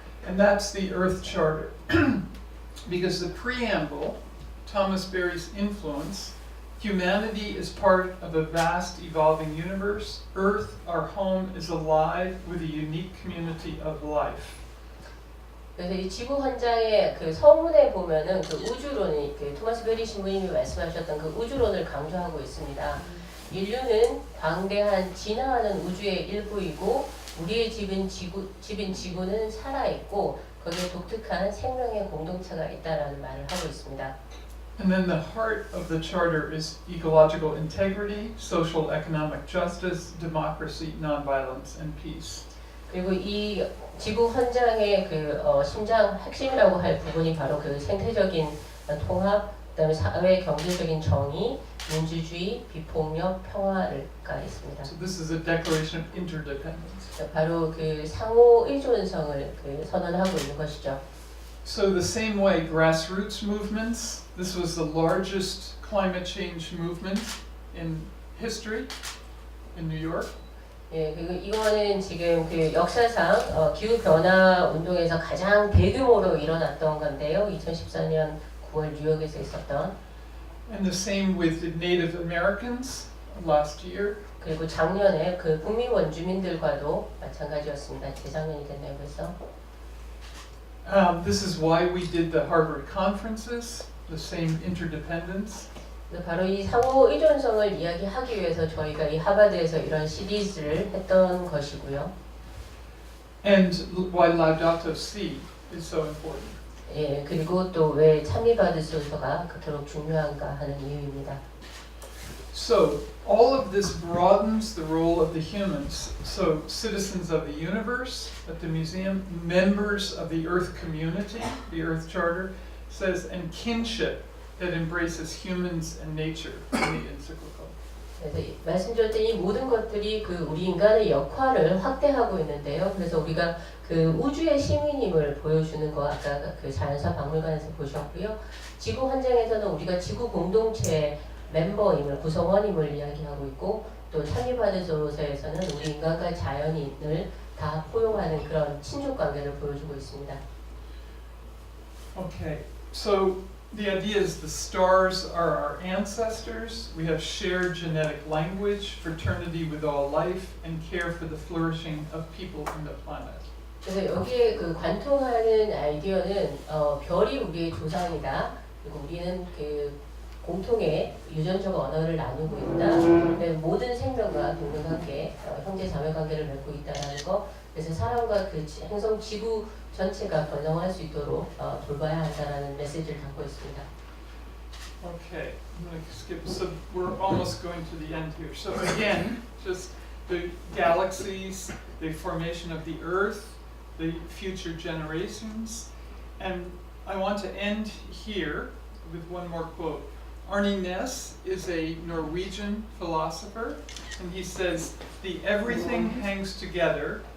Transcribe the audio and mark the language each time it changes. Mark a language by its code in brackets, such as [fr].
[en] And that's the Earth Charter. Because the preamble, Thomas Berry's influence, humanity is part of a vast evolving universe. Earth, our home, is alive with a unique community of life. [ko] 그래서 이 지구 헌장의 그 서문에 보면은 그 우주론이 그 토마스 베리 신부님이 말씀하셨던 그 우주론을 강조하고 있습니다. 인류는 광대한 진화하는 우주의 일부이고 우리의 집인 지구는 살아있고 거기에 독특한 생명의 공동체가 있다라는 말을 하고 있습니다. [en] And then the heart of the charter is ecological integrity, social economic justice, democracy, nonviolence, and peace. [ko] 그리고 이 지구 헌장의 그 심장 핵심이라고 할 부분이 바로 그 생태적인 통합, 그다음에 사회 경제적인 정의, 민주주의, 비폭력, 평화가 있습니다. [en] So this is a declaration of interdependence. [ko] 바로 그 상호 의존성을 그 선언하고 있는 것이죠. [en] So the same way grassroots movements, this was the largest climate change movement in history in New York. [ko] 예, 그리고 이거는 지금 그 역사상 기후 변화 운동에서 가장 대규모로 일어났던 건데요. 2014년 9월 뉴욕에서 있었던. [en] And the same with the Native Americans last year. [ko] 그리고 작년에 그 북미 원주민들과도 마찬가지였습니다. 재작년이 됐네요. 그래서. [en] This is why we did the Harvard conferences, the same interdependence. [ko] 바로 이 상호 의존성을 이야기하기 위해서 저희가 이 하버드에서 이런 시리즈를 했던 것이고요. [en] And why Laudato Si is so important. [ko] 예, 그리고 또 왜 참미받으소서가 그토록 중요한가 하는 이유입니다. [en] So all of this broadens the role of the humans. So citizens of the universe at the museum, members of the Earth community, the Earth Charter says, and kinship that embraces humans and nature in the encyclical. [ko] 그래서 말씀드렸던 이 모든 것들이 그 우리 인간의 역할을 확대하고 있는데요. 그래서 우리가 그 우주의 시민임을 보여주는 거 아까 그 자연사 박물관에서 보셨고요. 지구 환경에서는 우리가 지구 공동체 멤버임을 구성원임을 이야기하고 있고 또 참미받으소서에서는 우리 인간과 자연인을 다 포용하는 그런 친족 관계를 보여주고 있습니다. [en] Okay, so the idea is the stars are our ancestors. We have shared genetic language, fraternity with all life, and care for the flourishing of people in the planet. [ko] 그래서 여기에 그 관통하는 아이디어는 별이 우리의 조상이다. 그리고 우리는 그 공통의 유전적 언어를 나누고 있다. 모든 생명과 동등하게 형제 자매 관계를 맺고 있다는 거. 그래서 사람과 그 행성 지구 전체가 번성할 수 있도록 돌봐야 한다는 메시지를 담고 있습니다. [en] Okay, I'm going to skip. So we're almost going to the end here. So again, just the galaxies, the formation of the Earth, the future generations, and I want to end here with one more quote. Arne Næss is a Norwegian philosopher, and he says, "The everything hangs together.